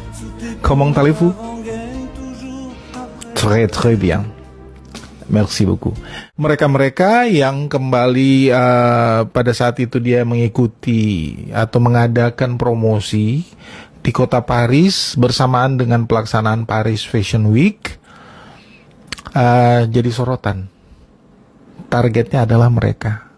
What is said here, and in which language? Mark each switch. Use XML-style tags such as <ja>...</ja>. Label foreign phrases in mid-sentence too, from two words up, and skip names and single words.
<fr>Comment allez-vous? Très très bien. Merci beaucoup.</fr> <id>Mereka-mereka yang kembali pada saat itu dia mengikuti atau mengadakan promosi di kota Paris bersamaan dengan pelaksanaan Paris Fashion Week, jadi sorotan. Targetnya adalah mereka.</id>